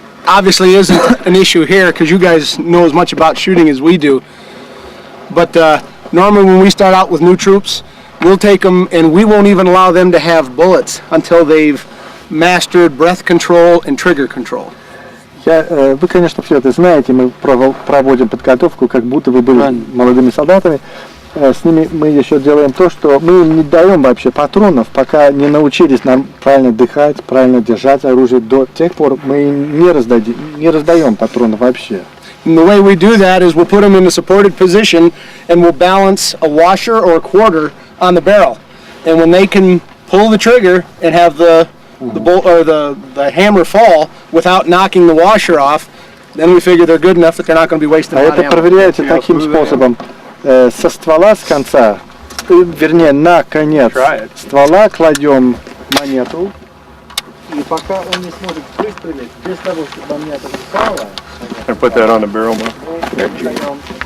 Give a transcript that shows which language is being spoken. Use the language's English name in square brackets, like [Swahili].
[English] obviously isn't an issue here because you guys know as much about shooting as we do. But normally when we start out with new troops, we'll take them and we won't even allow them to have bullets until they've mastered breath control and trigger control. [Russian] Вы, конечно, все это знаете, мы проводим подготовку, как будто вы были молодыми солдатами. С ними мы еще делаем то, что мы им не даем вообще патронов, пока не научились нам правильно дыхать, правильно держать оружие. До тех пор мы им не раздаем патронов вообще. [English] And the way we do that is we'll put them in a supported position and we'll balance a washer or a quarter on the barrel. And when they can pull the trigger and have the bolt or the hammer fall without knocking the washer off, then we figure they're good enough that they're not going to be wasting a lot of [Russian] это [English] ammo. [Russian] проверяется таким способом. Со ствола с конца, вернее на конец ствола кладем монету, и пока он не сможет выстрелить, без того, чтобы монета упала, [English] I put that on the barrel, man.